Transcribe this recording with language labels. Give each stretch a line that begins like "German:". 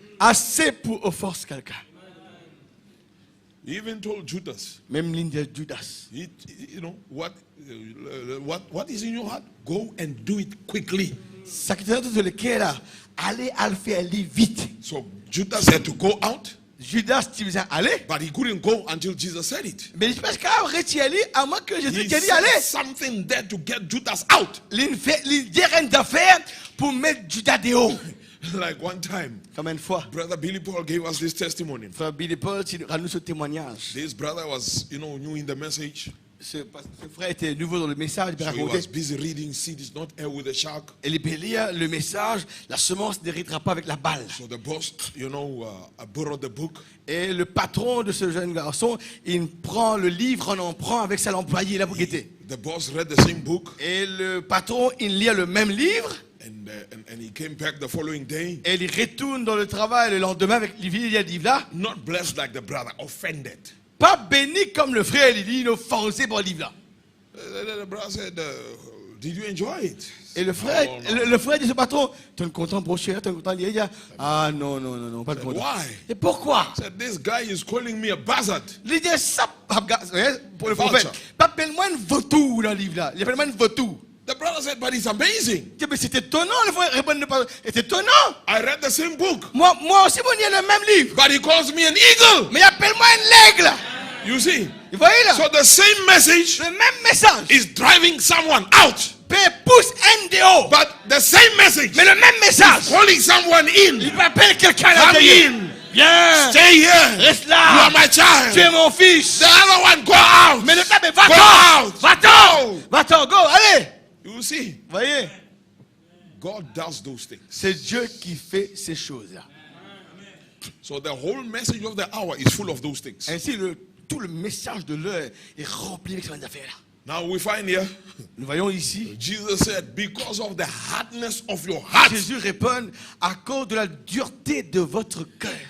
French: Assez pour offenser quelqu'un.
English: He even told Judas,
French: Même ligne de Judas.
English: you know, what is in your heart? Go and do it quickly.
French: Ça qui est dans le cœur là, allez à le faire vite.
English: So Judas had to go out,
French: Judas tu disais aller,
English: but he couldn't go until Jesus said it.
French: mais je pense qu'il a retiré à moins que Jésus
English: He
French: t'ait dit
English: said
French: aller.
English: something there to get Judas out.
French: Il dit rien d'affaire pour mettre Judas dehors.
English: Like one time,
French: Comme une fois,
English: Brother Billy Paul gave us this testimony.
French: frère Billy Paul, tu rends nous ce témoignage.
English: This brother was, new in the message.
French: Ce frère était nouveau dans le message, il
English: So he
French: racontait.
English: was busy reading Seed is not air with a shark.
French: Et il peut lire le message, la semence n'héritera pas avec la balle.
English: So the boss, I borrowed the book.
French: Et le patron de ce jeune garçon, il prend le livre en emprunt avec sa employé là pour guetter.
English: The boss read the same book.
French: Et le patron, il lit le même livre.
English: And he came back the following day.
French: Et il retourne dans le travail le lendemain avec le livre là.
English: Not blessed like the brother, offended.
French: Pas béni comme le frère, il dit, offensé par le livre là.
English: The brother said, did you enjoy it?
French: Et le frère,
English: Oh, no.
French: le frère dit ce patron, tu es content pour cher, tu es content, il dit, ah non, pas de content.
English: Why?
French: Et pourquoi?
English: Said this guy is calling me a buzzard.
French: Il dit ça, pour le prophète,
English: Vulture.
French: pas appelle-moi un vautour dans le livre là, il appelle-moi un vautour.
English: The brother said, but it's amazing.
French: Mais c'est étonnant, le frère répond, c'est étonnant.
English: I read the same book,
French: Moi aussi, mon le même livre.
English: but he calls me an eagle.
French: Mais appelle-moi un aigle.
English: You see?
French: Vous voyez là?
English: So the same message
French: Le même message
English: is driving someone out,
French: peut pousser un dehors.
English: but the same message
French: Mais le même message,
English: calling someone in.
French: il peut appeler quelqu'un à
English: Come
French: l'intérieur.
English: in.
French: Viens,
English: Stay here.
French: reste
English: You
French: là.
English: are my child.
French: Tu es mon fils.
English: The other one, go out.
French: Mais le gars, mais
English: Go
French: va-t'en.
English: out.
French: Va-t'en.
English: Go.
French: Va-t'en, go, allez.
English: You see,
French: Vous voyez?
English: God does those things.
French: C'est Dieu qui fait ces choses-là.
English: So the whole message of the hour is full of those things.
French: Ainsi, tout le message de l'heure est rempli avec ces affaires-là.
English: Now we find here,
French: Nous voyons ici,
English: Jesus said, because of the hardness of your heart,
French: Jésus répond à cause de la dureté de votre cœur.